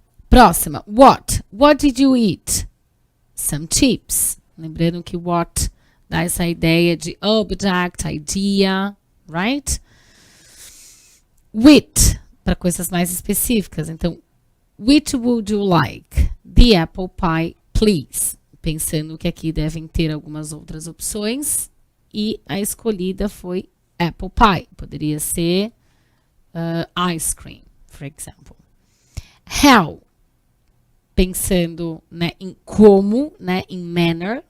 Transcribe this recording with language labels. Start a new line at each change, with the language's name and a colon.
Portuguese: Próxima.
English: What? What did you eat? Some chips.
Portuguese: Lembrando que what dá essa ideia de
English: object, idea, right?
Portuguese: With, para coisas mais específicas. Então,
English: which would you like? The apple pie, please.
Portuguese: Pensando que aqui devem ter algumas outras opções. E a escolhida foi apple pie. Poderia ser
English: ice cream, for example. How?
Portuguese: Pensando, né, em como, né, em manner.